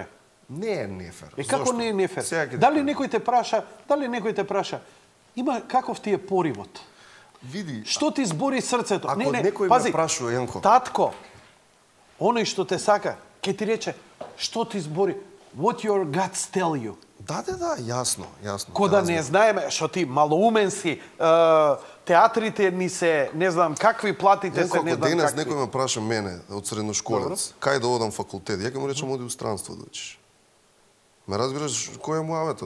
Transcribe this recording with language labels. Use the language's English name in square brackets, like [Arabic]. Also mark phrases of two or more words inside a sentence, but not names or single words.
[Macedonian] Не е нефер. Како Зошто? не е нефер? Дали некој те праша, има каков ти е поривот? Види. Што ти збори срцето? Ако некој ме прашува, Јанко. Татко, оној што те сака, ќе ти рече, што ти збори? [English] What your guts tell you. [Macedonian] Да, јасно. Ко да не знаеме, што ти малоумен си, театрите ни се, не знам какви, платите се, не знам какви. Денес некој ме праша мене, од средношколец, кај да одам факултет, ја ќе му речам оди у странство да учиш. Ме разбираш кој е муаветот?